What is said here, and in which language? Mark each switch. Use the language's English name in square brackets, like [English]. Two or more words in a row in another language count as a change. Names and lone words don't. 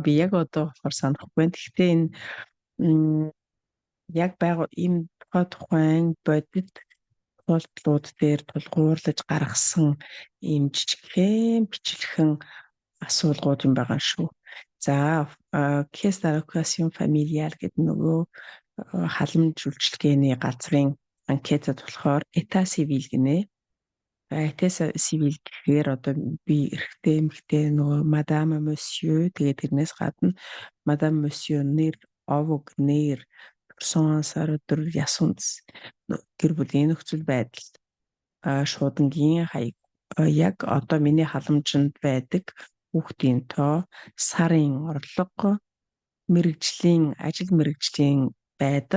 [Mongolian] Би яг одоо болохоор санахгүй байна. Гэхдээ энэ яг ийм тухайн бодит тултлууд дээр тулгуурлаж гаргасан ийм жижигхэн бичлэхэн асуулгууд юм байгаа шүү. За [French] caisse d'allocation familiale [Mongolian] гэдэг нөгөө халамж үйлчилгээний газрын анкетад болохоор [French] état civil [Mongolian] гинэ. [French] État civil [Mongolian] гэхээр одоо би эрэгтэй эмэгтэй нөгөө [French] madame monsieur [Mongolian] тэгээд тэрнээс гадна [French] madame monsieur [Mongolian] нэр овог нэр person сар өдөр ясунц гэр бүлийн нөхцөл байдал шуудангийн хаяг яг одоо миний халамжинд байдаг хүүхдийн тоо, сарын орлого, ажил мэргэжлийн байдал.